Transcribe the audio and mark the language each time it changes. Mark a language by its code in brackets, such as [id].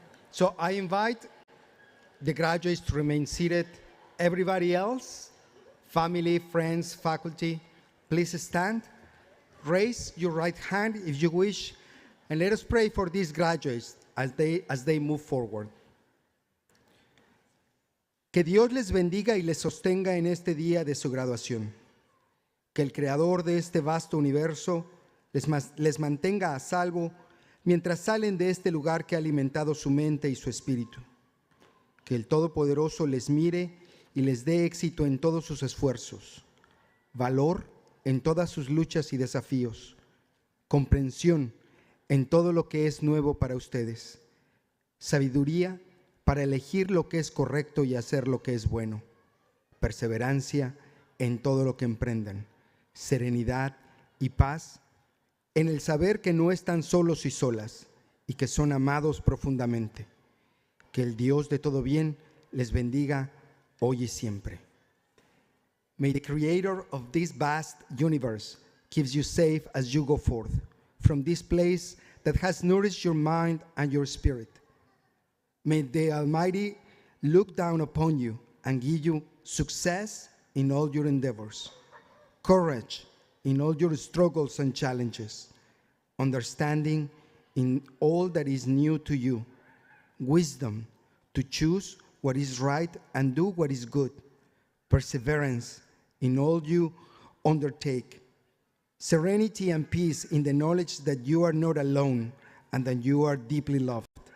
[en] So I invite the graduates to remain seated. Everybody else, family, friends, faculty, please stand. Raise your right hand if you wish, and let us pray for these graduates as they move forward. [es] Que Dios les bendiga y les sostenga en este día de su graduación. Que el creador de este vasto universo les mantenga a salvo mientras salen de este lugar que ha alimentado su mente y su espíritu. Que el Todopoderoso les mire y les dé éxito en todos sus esfuerzos, valor en todas sus luchas y desafíos, comprensión en todo lo que es nuevo para ustedes, sabiduría para elegir lo que es correcto y hacer lo que es bueno, perseverancia en todo lo que emprendan, serenidad y paz en el saber que no están solos y solas y que son amados profundamente. Que el Dios de todo bien les bendiga hoy y siempre. [en] May the creator of this vast universe keep you safe as you go forth from this place that has nourished your mind and your spirit. May the Almighty look down upon you and give you success in all your endeavors, courage in all your struggles and challenges, understanding in all that is new to you, wisdom to choose what is right and do what is good, perseverance in all you undertake, serenity and peace in the knowledge that you are not alone and that you are deeply loved.